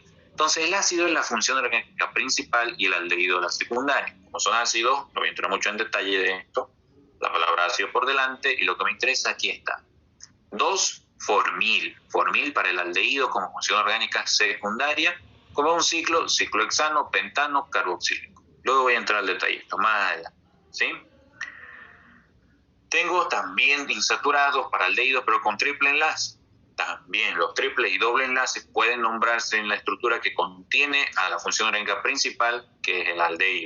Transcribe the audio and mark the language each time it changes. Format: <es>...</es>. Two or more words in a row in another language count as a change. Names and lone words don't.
<es>Entonces el ácido es la función orgánica principal y el aldehído la secundaria. Como son ácidos, no voy a entrar mucho en detalle de esto, la palabra ácido por delante, y lo que me interesa aquí está. 2, formil. Formil para el aldehído como función orgánica secundaria, como un ciclohexano, pentano, carboxílico. Luego voy a entrar al detalle, más adelante, ¿sí? Tengo también insaturados para aldehídos, pero con triple enlace. También los triples y doble enlaces pueden nombrarse en la estructura que contiene a la función orgánica principal, que es el aldehído.</es>